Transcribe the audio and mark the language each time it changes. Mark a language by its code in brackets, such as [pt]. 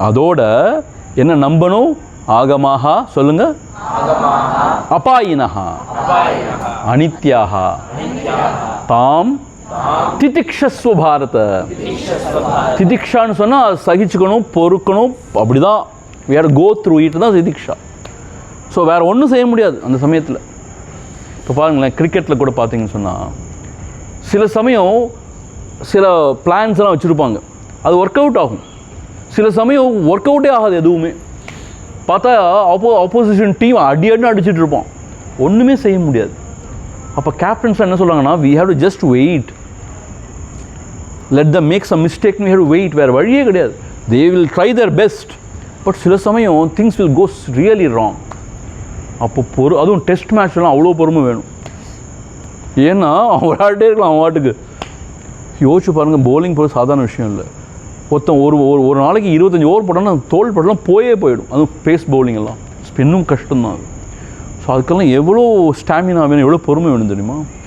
[ta] அதோட என்ன நம்பணும்? ஆகமாகா சொல்லுங்க. [sa] அபாயினஹா அனித்யாஹா தாம் திதிக்ஷஸ்வ பாரத. [ta] திதிக்ஷான்னு சொன்னால் சகிச்சுக்கணும், பொறுக்கணும். [en] அப்படிதான் we have to go through it தான் திதிக்ஷா. [ta] ஸோ வேறு ஒன்றும் செய்ய முடியாது அந்த சமயத்தில். இப்போ பாருங்களேன், கிரிக்கெட்டில் கூட பார்த்தீங்கன்னு சொன்னால் சில சமயம் சில பிளான்ஸ் எல்லாம் வச்சுருப்பாங்க, அது ஒர்க் அவுட் ஆகும். சில சமயம் ஒர்க் அவுட்டே ஆகாது எதுவுமே. பார்த்தா ஆப்போசிஷன் டீம் அடிச்சுட்டு இருப்போம், ஒன்றுமே செய்ய முடியாது. அப்போ கேப்டன்ஸ் என்ன சொல்கிறாங்கன்னா, [en] we have to just wait, let them make some mistake, we have to wait. [ta] வேறு வழியே கிடையாது. [en] they will try their best, [ta] but சில சமயம் [en] things will go really wrong. [ta] அப்போ அதுவும் டெஸ்ட் மேட்ச்லாம் அவ்வளோ பொறுமை வேணும். ஏன்னா அவன் விளையாட்டே இருக்கலாம் அவன் வாட்டுக்கு. யோசிச்சு பாருங்கள், போலிங் போகிறது சாதாரண விஷயம் இல்லை. ஒருத்தன் ஒரு நாளைக்கு 25 ஓவர் போட்டான்னா தோல் பட்டெல்லாம் போயிடும். அதுவும் பேஸ் பவுலிங் எல்லாம் ஸ்பின்னும் கஷ்டம்தான் அது. ஸோ அதுக்கெல்லாம் எவ்வளோ ஸ்டாமினா வேணும், எவ்வளோ பொறுமை வேணும் தெரியுமா?